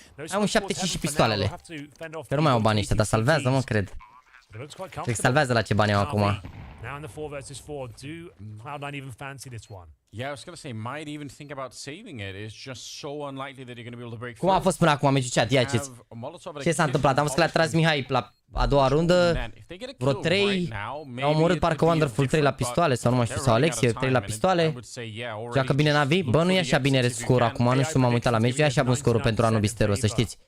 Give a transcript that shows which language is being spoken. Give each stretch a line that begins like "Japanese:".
Romanian: Am un 75 și pistoalele. Că nu mai au bani ăștia, dar salvează, mă, cred. Cred că salvează la ce bani au acum.
English: Now in the 4 versus 4, do Cloud9 even fancy this one? Yeah, I was gonna say, might even think about saving it. It's just so unlikely that you're gonna be able to break.
Romanian: Cum a fost până acum meciul chat? Ia ce s-a întâmplat? Am văzut că l-a tras Mihai la a doua rundă. Vreo 3. Au omorât parcă Wonderful 3 la pistoale sau nu mai știu, sau Alexie 3 la pistoale. Joacă bine NaVi? Bă, nu e așa bine scorul acum, nu știu, m-am uitat la meci, nu e așa bun scorul pentru Anubistero, să știți.